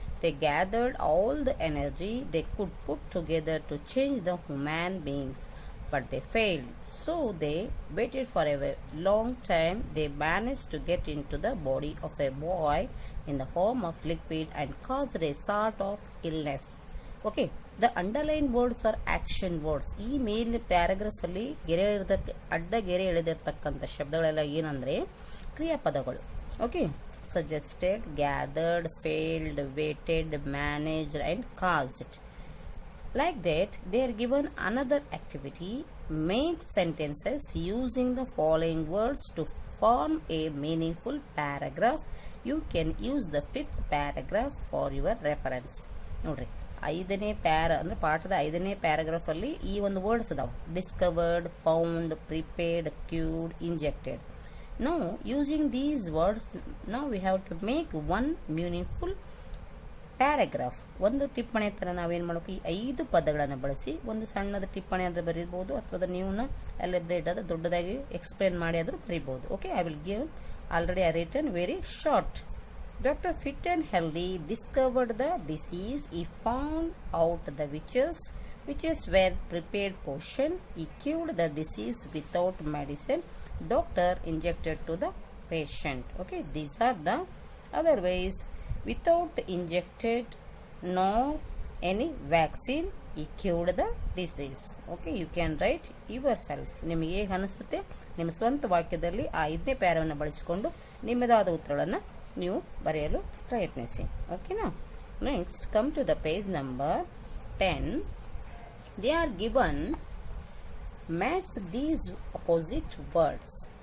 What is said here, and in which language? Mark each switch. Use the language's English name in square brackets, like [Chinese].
[English] They gathered all the energy they could put together to change the human beings, but they failed. So they waited for a long time. They managed to get into the body of a boy in the form of liquid and caused a sort of illness. Okay, the underline words are action words. [Kannada] ಈ main paragraph ಅಲ್ಲಿ ಅಡ್ಡ ಗೆರೆ ಎಳೆದಿರ್ತಕ್ಕಂಥ ಶಬ್ದಗಳೆಲ್ಲ ಏನಂದ್ರೆ ಕ್ರಿಯಾಪದಗಳು. [English] Okay, suggested, gathered, failed, waited, managed and caused. Like that, they are given another activity. Make sentences using the following words to form a meaningful paragraph. You can use the fifth paragraph for your reference. [Kannada] ನೋಡ್ರಿ, ಐದನೇ ಅಂದ್ರೆ ಪಾಠದ ಐದನೇ paragraph ಅಲ್ಲಿ ಈ ಒಂದು words ಅದಾವ. [English] Discovered, found, prepared, cured, injected. Now, using these words, now we have to make one meaningful paragraph. [Kannada] ಒಂದು ಟಿಪ್ಪಣಿ ತರ ನಾವೇನ್ ಮಾಡಬೇಕು, ಈ 5 ಪದಗಳನ್ನು ಬಳಸಿ ಒಂದು ಸಣ್ಣದ ಟಿಪ್ಪಣಿ ಆದ್ರೆ ಬರೀಬಹುದು, ಅಥವಾ ನೀವು ಎಲಿಬ್ರೇಟ್ ಆದ ದೊಡ್ಡದಾಗಿ ಎಕ್ಸ್ಪ್ಲೇನ್ ಮಾಡಿ ಆದ್ರೂ ಬರೀಬಹುದು. [English] Okay, I will give already I written very short. Dr. Fit and Healthy discovered the disease. He found out the witches were prepared potion. He cured the disease without medicine. Doctor injected to the patient. Okay, these are the other ways. Without injected, no any vaccine, he cured the disease. Okay, you can write yourself. [Kannada] ನಿಮಗೆ ಹೇಗೆ ಅನಿಸುತ್ತೆ ನಿಮ್ಮ ಸ್ವಂತ ವಾಕ್ಯದಲ್ಲಿ ಆ 5ನೇ ಪ್ಯಾರವನ್ನು ಬಳಸಿಕೊಂಡು ನಿಮ್ಮದಾದ ಉತ್ತರಗಳನ್ನು ನೀವು ಬರೆಯಲು ಪ್ರಯತ್ನಿಸಿ. ಓಕೆನಾ? [English] Next come to the page number 10. They are given match these opposite words.